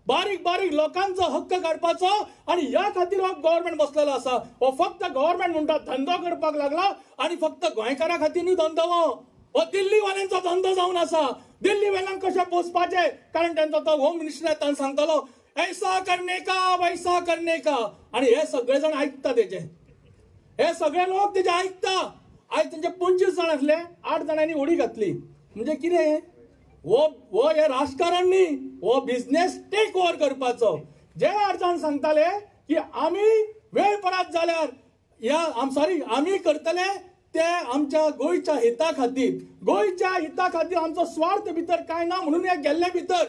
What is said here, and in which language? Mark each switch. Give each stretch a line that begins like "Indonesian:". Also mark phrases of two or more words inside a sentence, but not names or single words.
Konkani: बारीक बारीक लोकांचो हक्क काडपाचो आणि ह्या खातीर हो गव्हर्नमेंट बसलेलो आसा. हो फक्त गव्हर्नमेंट म्हणटा धंदो करपाक लागला आणि फक्त गोंयकारा खातीर न्ही धंदो हो दिल्ली वाल्यांचो धंदो जावन आसा. दिल्ली वाल्यांक कशें पोसपाचें, कारण तांचो तो होम मिनिस्टर येताना सांगतालो
Hindi: ऐसा करने का वैसा करने का,
Konkani: आणि हे सगळे जाण आयकता तेजे, हे सगळे लोक तेजे आयकता. आयज तेंचे 25 जाण आसले, 8 जाणांनी उडी घातली. म्हणजे कितें हो हे राजकारण न्ही, हो
English: business take over
Konkani: करपाचो. जे 8 जाण सांगताले की आमी वेळ परत जाल्यार आमी करतले ते आमच्या गोंयच्या हिता खातीर, गोंयच्या हिता खातीर आमचो स्वार्थ भितर काय ना म्हणून हे गेल्ले भितर.